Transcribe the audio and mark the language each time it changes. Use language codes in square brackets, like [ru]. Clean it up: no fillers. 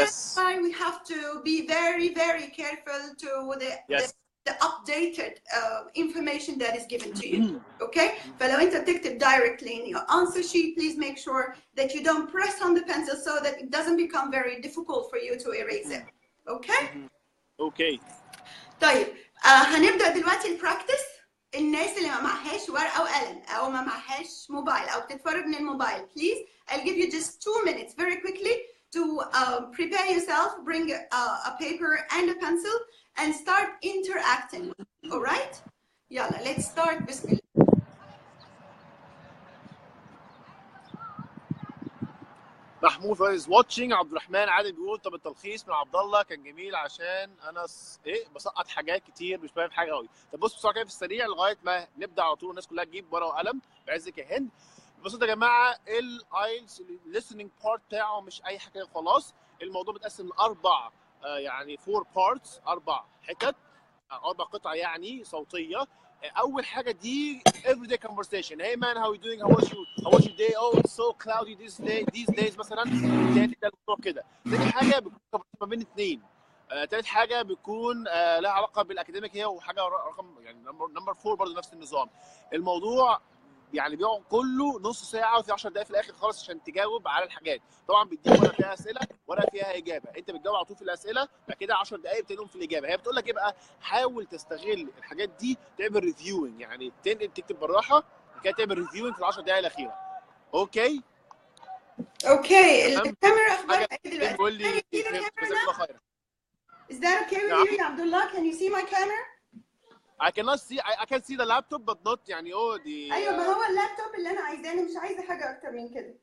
[en] That's why we have to be very, very careful to the updated information that is given to you. Okay? [ar] فلو أنت بتكتب [en] directly in your answer sheet, please make sure that you don't press on the pencil so that it doesn't become very difficult for you to erase it. Okay? Okay. [ar] طيب هنبدأ دلوقتي البراكتس. الناس اللي ما معهاش ورقة وقلم أو ما معهاش موبايل أو بتتفرج من الموبايل, [en] please, I'll give you just 2 minutes very quickly to prepare yourself, bring a paper and a pencil and start interacting. All right? يلا, let's start. [ar] بسم الله. [en] محمود is watching. [ar] عبد الرحمن عادل بيقول طب التلخيص من عبد الله كان جميل عشان انا بسقط حاجات كتير مش فاهم حاجه قوي. طب بص بسرعه كده في السريع لغايه ما نبدا على طول الناس كلها تجيب ورقه وقلم بعزك يا هند. ببساطه يا جماعه الايلتس listening part بتاعه مش اي حاجه خلاص. الموضوع متقسم لاربع يعني 4 parts, 4 حتت, 4 قطع يعني صوتيه. اول حاجه دي everyday conversation. [en] Hey man, how you doing? How was your day? Oh, it's so cloudy these days مثلا. [ar] تاني ده الموضوع كده. تاني حاجه بتكون ما بين اثنين. تالت حاجه بتكون لها علاقه بالاكاديميك هي وحاجه رقم يعني نمبر 4 برضه نفس النظام. الموضوع يعني بيقعد كله نص ساعه وفي 10 دقائق في الاخر خالص عشان تجاوب على الحاجات. طبعا بيديك ورقه فيها اسئله ورقه فيها اجابه, انت بتجاوب على طول في الاسئله بعد كده 10 دقائق بتنهم في الاجابه. هي بتقول لك ايه بقى؟ حاول تستغل الحاجات دي تعمل ريفيوينج, يعني تنقل تكتب بالراحه بعد كده تعمل ريفيوينج في ال 10 دقائق الاخيره. اوكي الكاميرا اخبارها ايه دلوقتي؟ بيقول لي جزاك الله خيرا. [en] Is that okay with you, Abdullah? Can you see my camera? I cannot see. I can see the laptop but not [ar] يعني دي. ايوه, ما هو اللابتوب اللي انا عايزاه, انا مش عايزه حاجه اكتر من كده.